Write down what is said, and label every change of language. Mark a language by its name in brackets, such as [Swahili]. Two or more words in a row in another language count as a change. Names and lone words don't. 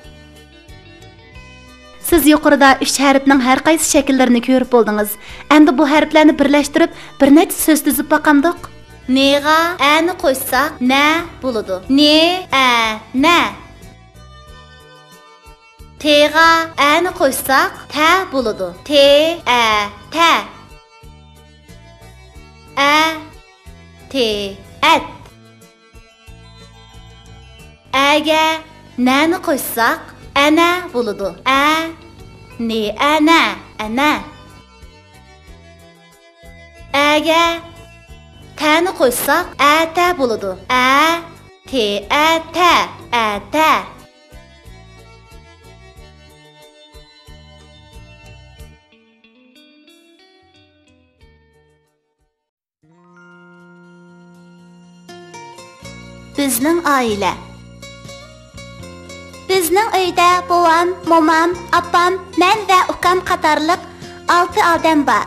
[Uzbek] Siz yuqorida 3 harfning har qaysi shakllarini ko'rib bo'ldingiz. Endi bu harflarni birlashtirib bir necha so'z tuzib baqamdiq. Ne'ga ani qo'shsak, na bo'ladi. Ne, a, na. Te'ga ani qo'shsak, ta bo'ladi. Te, a, ta. A, te, at. Aga nani qo'shsak, ana bo'ladi. A, ne, ana, ana. Aga tani qo'shsak, ata bo'ladi. A, te, ata, ata. Bizning oila. Bizning uyda bovam, momam, opam, men va ukam qatorliq 6 odam bor.